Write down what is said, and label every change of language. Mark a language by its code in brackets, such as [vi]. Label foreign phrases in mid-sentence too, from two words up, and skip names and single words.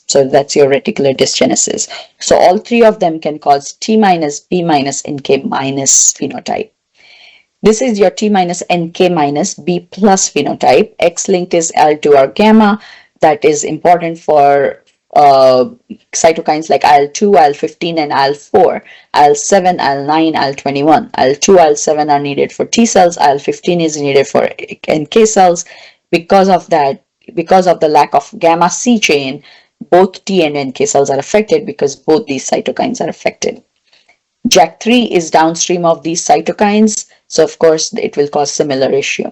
[en] So that's your reticular dysgenesis. So all three of them can cause T minus, B minus, NK minus phenotype. This is your T minus, NK minus, B plus phenotype. X-linked is IL-2R gamma. That is important for cytokines like IL-2, IL-15, and IL-4, IL-7, IL-9, IL-21. IL-2, IL-7 are needed for T cells, IL-15 is needed for NK cells. Because of the lack of gamma C chain, both T and NK cells are affected because both these cytokines are affected. JAK3 is downstream of these cytokines, so of course it will cause similar issue.